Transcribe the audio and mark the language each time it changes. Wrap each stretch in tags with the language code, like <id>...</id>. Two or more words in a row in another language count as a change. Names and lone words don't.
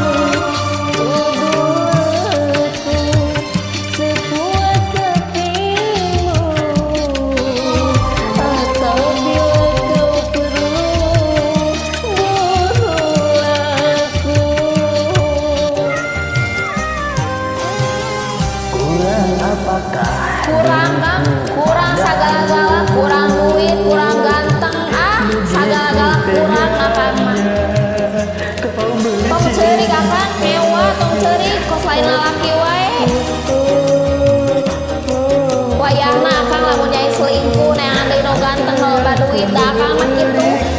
<id>Tuduh aku sepuas hatimu, atau bila kau perlu bunuhlah aku. Kurang apakah?</id> <su>Kurang Kang, kurang sagala-gala, kurang duit, kurang ganteng, sagala-gala kurang akang mah. Tong ceurik akang mewah, tong ceurik kos lain lalaki wae. Wayahna akang lamun nyai selingkuh neangan deui no ganteng loba duit da akang mah kitu.</su>